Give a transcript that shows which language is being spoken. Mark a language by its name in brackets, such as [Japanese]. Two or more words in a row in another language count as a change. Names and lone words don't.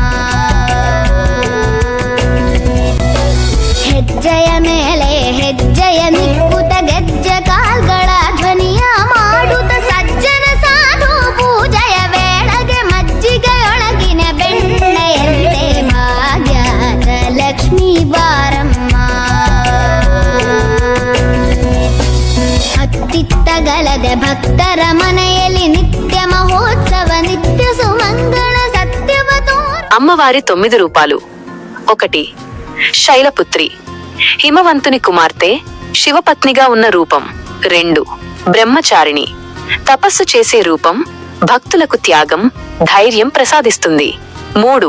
[Kannada] ಹೆಜ್ಜೆಯ ಮೇಲೆ ಹೆಜ್ಜೆಯ ನಿಕ್ಕುತ ಗೆಜ್ಜೆ ಕಾಲ್ಗಳ ಧ್ವನಿಯ ಮಾಡುತ್ತ ಸಜ್ಜನ ಸಾಧು ಪೂಜೆಯ ವೇಳೆಗೆ ಮಜ್ಜಿಗೆಯೊಳಗಿನ ಬೆಣ್ಣೆಯಂತೆ ಭಾಗ್ಯದ ಲಕ್ಷ್ಮೀ ಬಾರಮ್ಮ ಅತ್ತಿತ್ತಗಲದೆ ಭಕ್ತರ ಮನೆಯಲ್ಲಿ ನಿತ್ಯ ಮಹೋತ್ಸವ ನಿತ್ಯ ಸುಮಂಗಳ ಸತ್ಯವ ತೋರು [Telugu] అమ్మవారి 9 రూపాలు. 1. శైలపుత్రి, హిమవంతుని కుమార్తె, శివపత్నిగా ఉన్న రూపం. 2. బ్రహ్మచారిణి, తపస్సు చేసే రూపం, భక్తులకు త్యాగం, ధైర్యం ప్రసాదిస్తుంది. 3.